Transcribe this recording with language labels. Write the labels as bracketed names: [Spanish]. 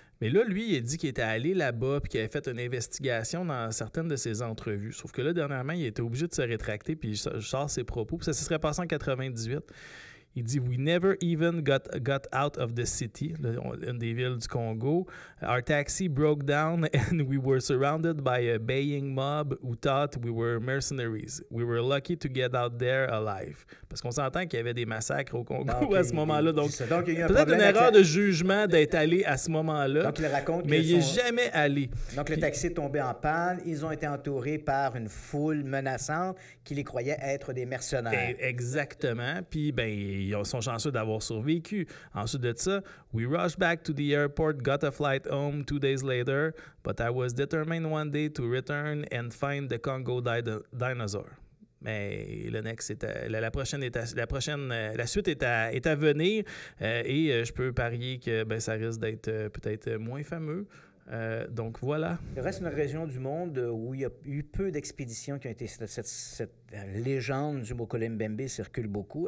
[French] Mais là, lui, il a dit qu'il était allé là-bas puis qu'il avait fait une investigation dans certaines de ses entrevues. Sauf que là, dernièrement, il était obligé de se rétracter puis il sort ses propos. Puis ça se serait passé en 98. Il dit « [English] We never even got out of the city [French] », une des villes du Congo. [English] « Our taxi broke down and we were surrounded by a baying mob who thought we were mercenaries. We were lucky to get out there alive. [French] » Parce qu'on s'entend qu'il y avait des massacres au Congo à ce moment-là. Donc peut-être une erreur de jugement d'être allé à ce moment-là. Donc, il raconte mais il n'est jamais allé. Donc, le taxi est tombé en panne. Ils ont été entourés par une foule menaçante qui les croyait être des mercenaires. Exactement. Puis, ils sont chanceux d'avoir survécu. Ensuite de ça, [English] we rushed back to the airport, got a flight home 2 days later, but I was determined one day to return and find the Congo dinosaur. [French] Mais le next, la suite est à venir et je peux parier que ça risque d'être peut-être moins fameux. Donc voilà. Il reste une région du monde où il y a eu peu d'expéditions qui ont été... Cette légende du Mokele Mbembe circule beaucoup.